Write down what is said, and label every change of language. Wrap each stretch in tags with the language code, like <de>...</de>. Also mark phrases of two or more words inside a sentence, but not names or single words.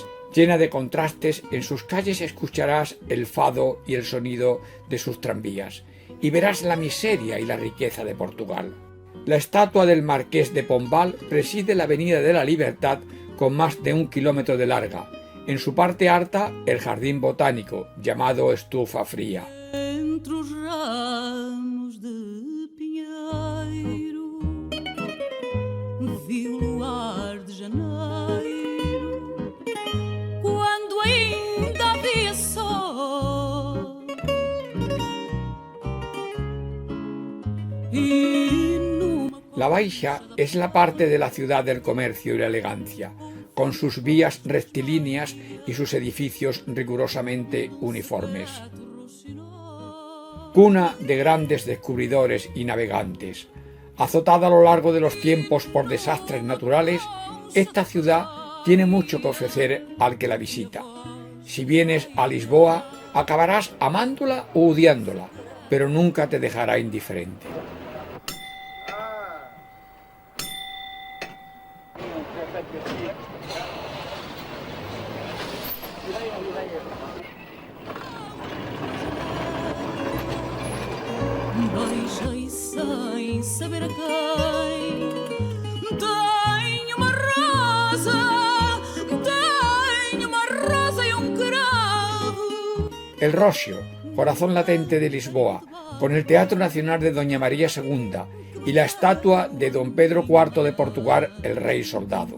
<es>Llena de contrastes, en sus calles escucharás el fado y el sonido de sus tranvías, y verás la miseria y la riqueza de Portugal. La estatua del Marqués de Pombal preside la Avenida de la Libertad con más de 1 kilómetro de larga. En su parte alta, el jardín botánico, llamado Estufa Fría.</es> <pt>Entre os ramos de pinheiro, vi o luar de janeiro, quando ainda havia sol.</pt> <es>La Baixa es la parte de la ciudad del comercio y la elegancia, con sus vías rectilíneas y sus edificios rigurosamente uniformes. Cuna de grandes descubridores y navegantes. Azotada a lo largo de los tiempos por desastres naturales, esta ciudad tiene mucho que ofrecer al que la visita. Si vienes a Lisboa, acabarás amándola o odiándola, pero nunca te dejará indiferente.</es> <pt>Beijei sem saber a quem. Tenho uma rosa e cravo.</pt> <es>El Rosio, corazón latente de Lisboa, con el Teatro Nacional de Doña María II y la estatua de Don Pedro IV de Portugal, el rey soldado.</es>